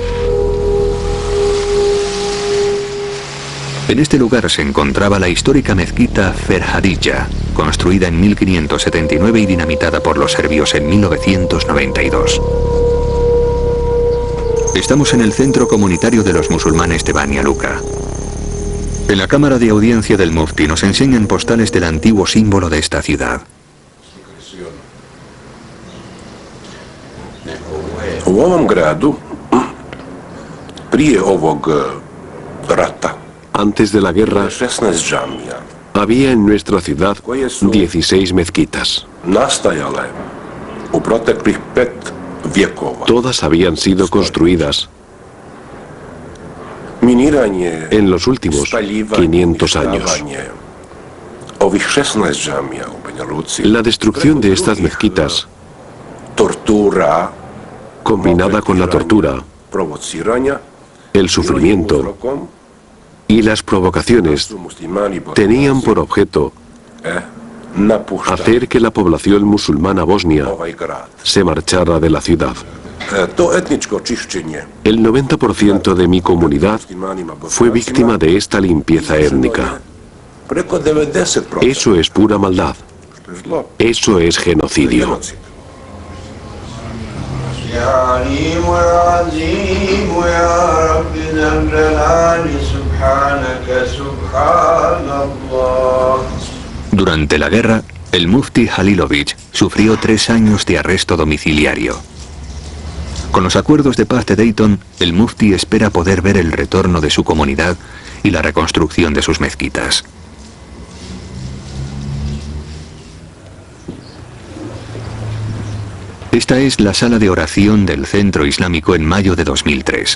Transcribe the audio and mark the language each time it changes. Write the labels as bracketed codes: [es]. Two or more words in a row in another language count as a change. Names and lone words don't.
[es] En este lugar se encontraba la histórica mezquita Ferhadija, construida en 1579 y dinamitada por los serbios en 1992. Estamos en el centro comunitario de los musulmanes de Banja Luka. En la cámara de audiencia del Mufti nos enseñan postales del antiguo símbolo de esta ciudad. [bs] U ovom gradu, prije ovog rata, [es] antes de la guerra, había en nuestra ciudad 16 mezquitas. [bs] nastajale u proteklih 5 vjekova. [es] Todas habían sido construidas [bs] Miniranje, [es] en los últimos 500 años. [bs] Ovih 16 džamija u Banja Luci. [es] La destrucción de estas mezquitas, [bs] Tortura, [es] combinada con la tortura, [bs] provociranja, [es] el sufrimiento y las provocaciones, tenían por objeto hacer que la población musulmana bosnia se marchara de la ciudad. [bs] To etničko čišćenje [es] El 90% de mi comunidad fue víctima de esta limpieza étnica. [bs] preko 90%. [es] Eso es pura maldad. Eso es genocidio. [bs] Genocid. [ar] يا عليم وعظيم يا رب ذا الجلال سبحانك سبحان الله. [es] Durante la guerra, el mufti Halilović sufrió 3 años de arresto domiciliario. Con los acuerdos de paz de Dayton, el mufti espera poder ver el retorno de su comunidad y la reconstrucción de sus mezquitas. Esta es la sala de oración del Centro Islámico en mayo de 2003.